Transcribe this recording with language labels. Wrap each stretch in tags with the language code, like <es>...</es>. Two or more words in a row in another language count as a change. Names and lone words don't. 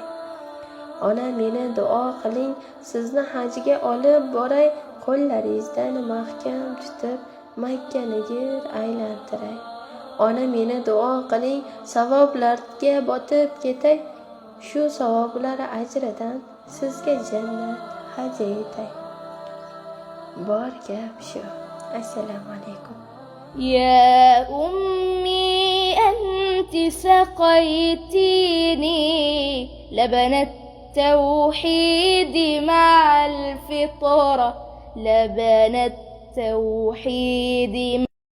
<uz>Ona meni duo qiling, sizni hajga olib boray, qo'llaringizdan mahkam tutib Makkani yer aylantiray. Ona meni duo qiling, savoblarga botib ketay, shu savoblar ajridan sizga jannat hadya etay. Bor gap shu. Assalomu alaykum.</uz> <ar>يا أمي أنت سقيتيني لبن التوحيد مع الفطرة، لبن التوحيد</ar>